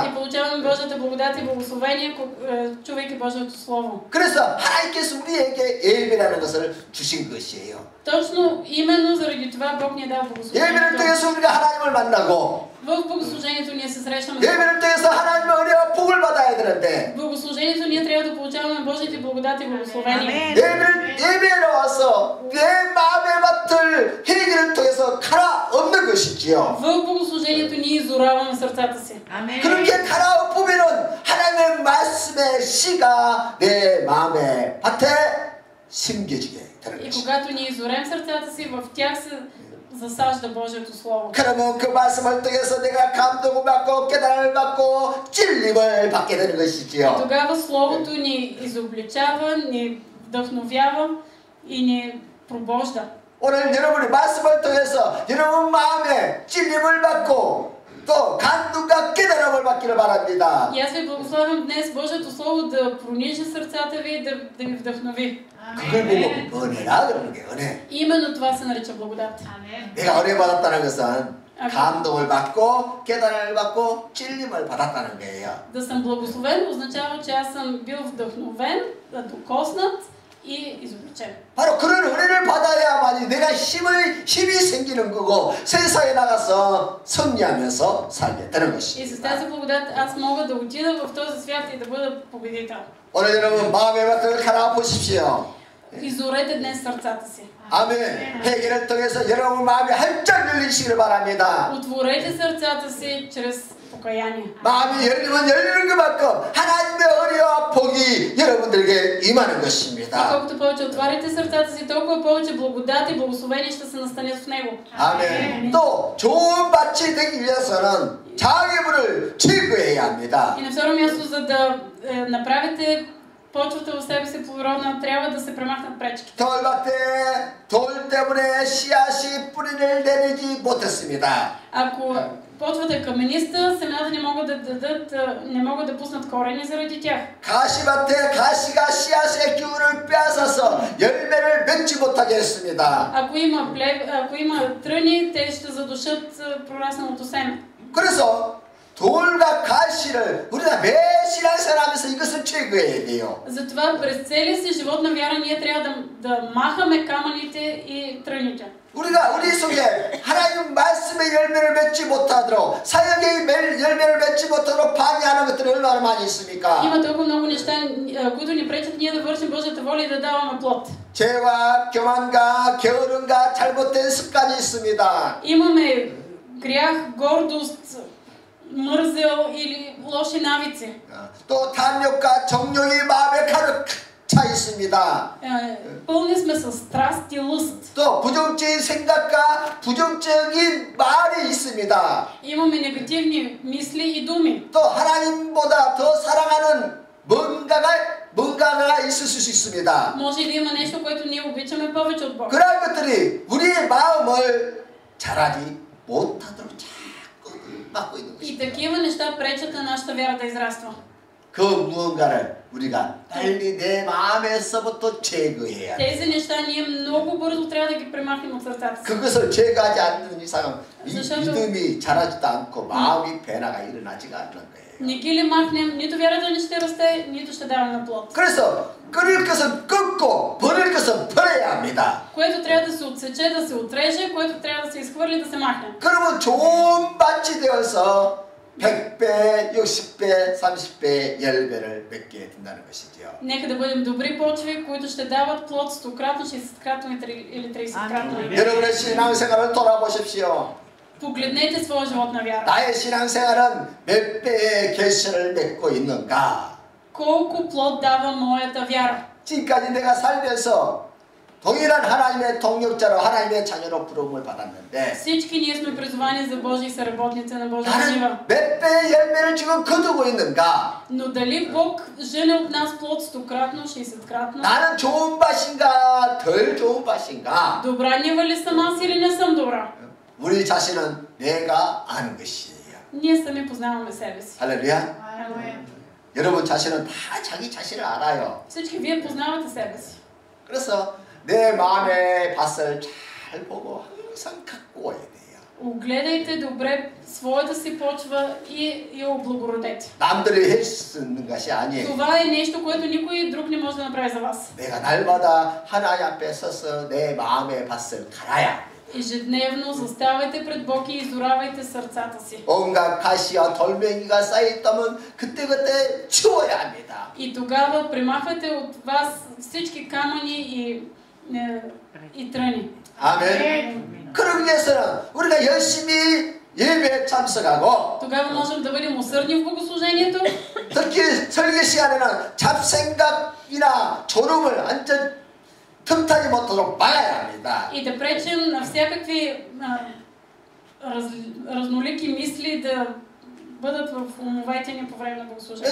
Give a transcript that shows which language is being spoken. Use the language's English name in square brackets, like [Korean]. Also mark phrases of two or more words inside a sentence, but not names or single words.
[Bulgarian] И получаваме Божията благодат и благословение, чувайки Божието Слово. [Korean] 그래서 하나님께서 우리에게 예배라는 것을 주신 것이에요. [Bulgarian] Точно именно заради това Бог ни е дал [Korean] 예배를 [Bulgarian] благословението. [Korean] 통해서 우리가 하나님을 만나고 [Bulgarian] В богослужението ние се срещаме. [Korean] 예배를 통해서 하나님의 은혜와 복을 받아야 되는데 [Bulgarian] В богослужението ние трябва да получаваме Божиите благодати и благословения. [Korean] 예배에 나와서 내 마음의 밭을 회개를 통해서 갈아엎는 것이지요. [Bulgarian] В богослужението ние изораваме сърцата си. [Korean] 그렇게 갈아엎으면은 하나님의 말씀의 씨가 내 마음의 밭에 심겨지게 되는 [Bulgarian] И [Korean] 것이죠. [Bulgarian] когато ние изорем сърцата си, в тях се засажда Божието Слово. [Korean] 그러면 그 말씀을 통해서 내가 감동을 받고 깨달음을 받고 진림을 받게 되는 [Bulgarian] И [Korean] 것이지요. [Bulgarian] тогава Словото ни изобличава, ни вдъхновява и ни пробожда. [Korean] 오늘 여러분이 말씀을 통해서 여러분 마음에 진림을 받고 또 감동과 깨달음을 받기를 바랍니다. [Bulgarian] И аз ви благославям днес Божието Слово да пронижи сърцата ви и да ви вдъхнови. [Korean] 그걸 보고 은혜라 그러는 게 은혜. [Bulgarian] Именно това се нарича благодат. [Korean] 내가 은혜 받았다는 것은 감동을 받고 깨달음을 받고 찔림을 받았다는 거예요. [Bulgarian] Да съм благословен означава, че аз съм бил вдъхновен, докоснат и изобличен. [Korean] 바로 그런 은혜를 받아야만이 내가 힘이 생기는 거고 세상에 나가서 승리하면서 살게 되는 [Bulgarian] И [Korean] 것입니다. [Bulgarian] с тази благодат аз мога да отида в този свят и да бъда победител. [Korean] 오늘 여러분 마음의 밭을 갈아엎으십시오. [Bulgarian] Изорете днес сърцата си. [Korean] 아멘. 회개를 통해서 여러분 마음이 활짝 열리시기를 바랍니다. [Bulgarian] Отворете сърцата си чрез покаяние. [Korean] 마음이 열리면 열리는 것만큼 하나님의 은혜와 복이 여러분들에게 임하는 [Bulgarian] И [Korean] 것입니다. [Bulgarian] колкото повече отварите сърцата си, толкова повече благодат и благословение ще се настанят в него. [Korean] 아멘. 또 좋은 밭이 되기 위해서는 장애물을 제거해야 합니다. [Bulgarian] И на второ място, за да направите почвата в себе си плодородна, трябва да се премахнат пречките. [Korean] 돌밭에 돌 때문에 씨앗이 뿌리를 내리지 못했습니다. [Bulgarian] Ако почвата е камениста, семената не могат да пуснат корени заради тях. [Korean] 가시밭에 가시가 씨앗의 기운을 빼앗아서 열매를 맺지 못하게 했습니다. [Bulgarian] Ако има тръни, те ще задушат прорасналото семе. [Korean] 그래서 돌과 가시를 우리가 매 신앙생활하면서 이것을 제거해야 돼요. [Bulgarian] Затова през целия си живот на вяра ние трябва да махаме камъните и тръните. [Korean] 우리가 우리 속에 하나님 말씀의 열매를 맺지 못하도록 사역의 열매를 맺지 못하도록 방해하는 것들이 얼마나 많이 있습니까? [Bulgarian] Има толкова много неща, които ни пречат ние да вършим Божията воля и да даваме плод. [Korean] 죄와 교만과 게으름과 잘못된 습관이 있습니다. [Bulgarian] Имаме грях, гордост, мързел или лоши навици. [Korean] 또 탐욕과 정욕이 마음에 가득 차 있습니다. [Bulgarian] Пълни сме с страст и лъст. [Korean] 또 부정적인 생각과 부정적인 말이 있습니다. [Bulgarian] Имаме негативни мисли и думи. [Korean] 또 하나님보다 더 사랑하는 뭔가가 있을 수 있습니다. [Bulgarian] Може и да има нещо, което ние обичаме повече от Бог. [Korean] 그런 것들이 우리의 마음을 자라지 못하도록 자꾸 막고 있는 [Bulgarian] И [Korean] 것입니다. [Bulgarian] такива неща пречат на нашата вяра да израства. [Korean] 그 무언가를 우리가 빨리 내 마음에서부터 제거해야 돼. [Bulgarian] Тези неща ние много бързо трябва да ги премахнем от сърцата си. [Korean] 그것을 제거하지 않는 이상은 [Bulgarian] защото- [Korean] 믿음이 자라지도 않고 마음이 변화가 일어나지가 않는 거예요. [Bulgarian] Не ги ли махнем, нито вярата ни ще расте, нито ще даваме плод. [Korean] 그래서 끊을 것은 끊고 버릴 것은 버려야 합니다. [Bulgarian] Което трябва да се отсече, да се отреже, което трябва да се изхвърли, да се махне. [Korean] 그러면 좋은 밭이 되어서 100배, 60배, 30배 열매를 맺게 된다는 것이죠. [Bulgarian] Нека да бъдем добри почви, които ще дават плод 100-кратно, 60-кратно или 30-кратно. [Korean] 여러분의 신앙생활을 돌아보십시오. [Bulgarian] Погледнете своя живот на вяра. [Korean] 나의 신앙생활은 몇 배의 결실을 맺고 있는가? [Bulgarian] Колко плод дава моята вяра? [Korean] 지금까지 내가 살면서 동일한 하나님의 동력자로 하나님의 자녀로 부름을 받았는데 [Bulgarian] Всички ние сме призвани за Божии съработници на Божия жива. [Korean] 나는 몇 배의 열매를 지금 거두고 있는가? [Bulgarian] Но дали Бог жени от нас плод 100-кратно, 60-кратно? [Korean] 나는 좋은 밭인가 덜 좋은 밭인가? [Bulgarian] Добра нива ли съм аз или не съм добра? [Korean] 우리 자신은 내가 아는 것이에요. [Bulgarian] Ние сами познаваме себе си. [Korean] 할렐루야. 여러분 자신은 다 자기 자신을 알아요. [Bulgarian] Всички вие познавате себе си. [Korean] 그래서 내 마음의 밭을 잘 보고 항상 갖고 와야 돼요. [Bulgarian] Огледайте добре своята си почва и я облагородете. [Korean] 남들이 할 수 있는 것이 아니에요. [Bulgarian] Това е нещо, което никой друг не може да направи за вас. [Korean] 내가 날마다 하나님 앞에 서서 내 마음의 밭을 갈아야 [Bulgarian] Ежедневно заставайте пред Бог и изоравайте сърцата си. [Korean] 온갖 가시와 돌멩이가 쌓여있다면 그때그때 치워야 합니다. [Bulgarian] И тогава премахвайте от вас всички камъни и тръни. [Korean] 아멘. 그러기 위해서는 우리가 열심히 예배에 참석하고 [Bulgarian] Тогава можем да бъдем усърдни в богослужението. [Korean] 특히 설교 시간에는 잡생각이나 졸음을 완전 틈타지 못하도록 막아야 합니다. [Bulgarian] И да пречим на всякакви разнолики мисли да бъдат в умовете ни по време на богослужението.